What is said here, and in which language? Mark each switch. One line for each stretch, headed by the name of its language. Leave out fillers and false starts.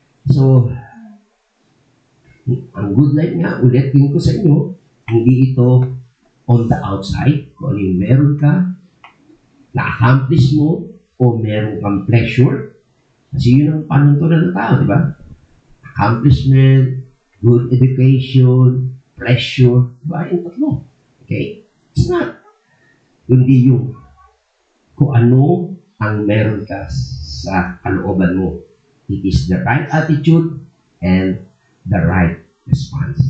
Filipino: So, ang good life nga, ulitin ko sa inyo, hindi ito
English: on the outside,
Filipino: kung ano yung meron ka, na-accomplish mo, o meron kang pleasure. Kasi yun ang panuntunan ng tao, di ba?
English: Accomplishment, good education, pleasure, di ba?
Filipino: Yung tatlo.
English: Okay? It's not.
Filipino: Kundi yung kung ano ang meron ka sa kalooban mo.
English: It is the right attitude and the right response.